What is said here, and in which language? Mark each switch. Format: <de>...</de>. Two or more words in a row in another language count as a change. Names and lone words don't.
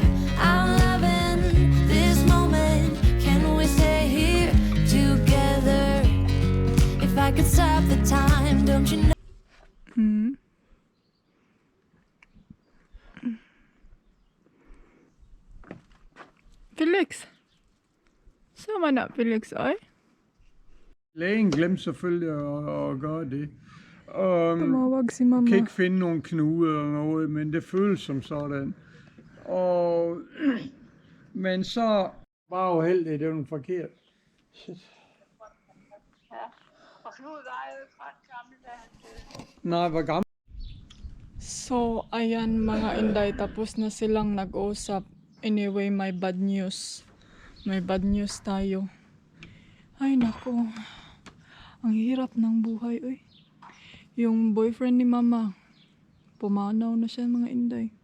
<en>I'm loving this moment. Can we stay here together? If I could stop the time, don't you know? Felix.</en> <tl>Sama na, Felix, ay.</tl> <da>Lægen glemte selvfølgelig at gøre det.</da> <tl>Tumawag si mama.</tl> <da>Kan ikke finde nogen knude eller noget, men det føles som sådan. Og, men så var uheldigt, det var forkert. Shit. Nej, hvor gammel.</da> <tl>So, ayan mga inday, tapos na silang nag-usap. Anyway, may</tl> <en>bad news.</en> <tl>May</tl> <en>bad news</en> <tl>tayo. Ay, nako. Ang hirap ng buhay, uy. Yung boyfriend ni mama, pumanaw na siya mga inday.</tl>